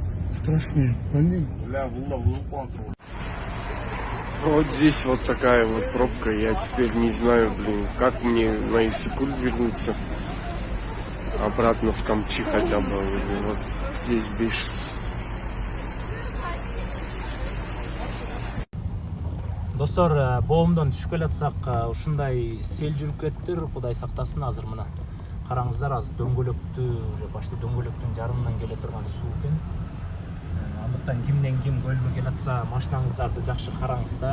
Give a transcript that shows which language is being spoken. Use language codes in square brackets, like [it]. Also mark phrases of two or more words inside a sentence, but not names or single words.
[ru] Страшнее, больнее. Вот здесь вот такая вот пробка. Я теперь не знаю, как мне на Иссык-Куль вернуться. Обратно в Камчи хотя бы. Вот здесь без... [ky] Достор, боомдон түшүп келатсак, ушундай сел жүрүп кеттир, Кудай сактасын. Азыр мына караңыздар, азыр дөңгөлөктү, [ru] уже почти [ky] дөңгөлөктүн жарымынан келе турган суу экен. Андыктан кимден ким көлгө келатса, машинаңыздарды жакшы караңыздар.